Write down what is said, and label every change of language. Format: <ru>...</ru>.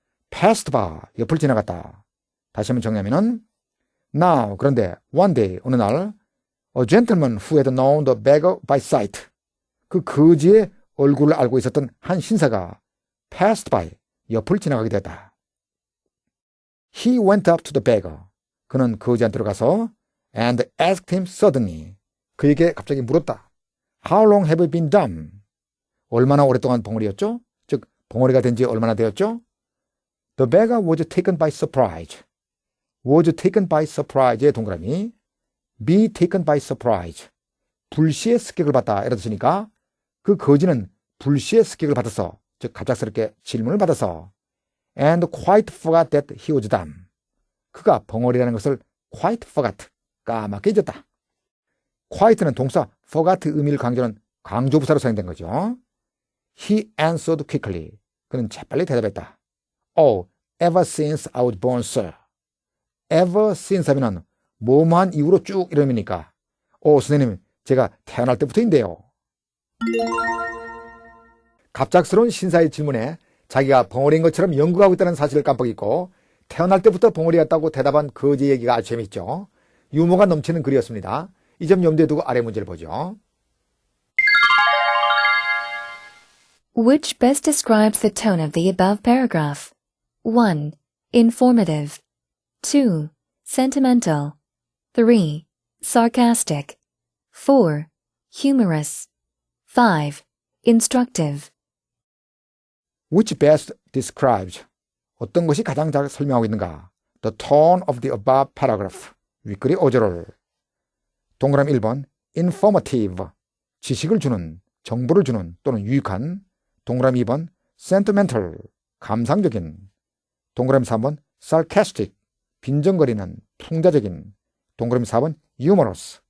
<en>passed by,</en> <ko>옆을 지나갔다. 다시 한번 정리하면은</ko> <en>now,</en> <ko>그런데</ko> <en>one day,</en> <ko>어느 날</ko> <en>a gentleman who had known the beggar by sight,</en> <ko>그 거지의 얼굴을 알고 있었던 한 신사가 passed by, 옆을 지나가게 되었다.</ko> <en>He went up to the beggar.</en> <ko>그는 거지한테로 가서</ko> <en>and asked him suddenly.</en> <ko>그에게 갑자기 물었다.</ko> <en>How long have you been dumb?</en> <ko>얼마나 오랫동안 벙어리였죠? 즉 벙어리가 된 지 얼마나 되었죠?</ko> <en>The beggar was taken by surprise. was taken by surprise의 동그라미. be taken by surprise.</en> <ko>불시의 습격을 받다 이랬으니까 그 거지는 불시의 습격을 받아서 즉 갑작스럽게 질문을 받아서</ko> <en>and quite forgot that he was dumb.</en> <ko>그가 벙어리라는 것을</ko> <en>quite forgot,</en> <ko>까맣게 잊었다. quite는 동사 forgot 의미를 강조하는 강조부사로 사용된 거죠.</ko> <en>He answered quickly.</en> <ko>그는 재빨리 대답했다.</ko> <en>Oh, ever since I was born, sir.</en> <ko>ever since 하면은 뭐뭐한 이후로 쭉 이런 의미니까 선생님, 제가 태어날 때부터인데요. 갑작스러운 신사의 질문에 자기가 벙어리인 것처럼 연구하고 있다는 사실을 깜빡 잊고 태어날 때부터 벙어리였다고 대답한 거지 얘기가 아주 재밌죠. 유머가 넘치는 글이었습니다. 이 점 염두에 두고 아래 문제를 보죠.</ko> <en>Which best describes the tone of the above paragraph? 1. Informative. 2. Sentimental. 3. Sarcastic. 4. Humorous. 5. instructive. Which best describes</en> <ko>어떤 것이 가장 잘 설명하고 있는가?</ko> <en>The tone of the above paragraph.</en> <ko>윗글의 어조를. 동그라미 1번 informative. 지식을 주는, 정보를 주는 또는 유익한. 동그라미 2번 sentimental. 감상적인. 동그라미 3번 sarcastic. 빈정거리는, 풍자적인. 동그라미 4번 humorous.</ko>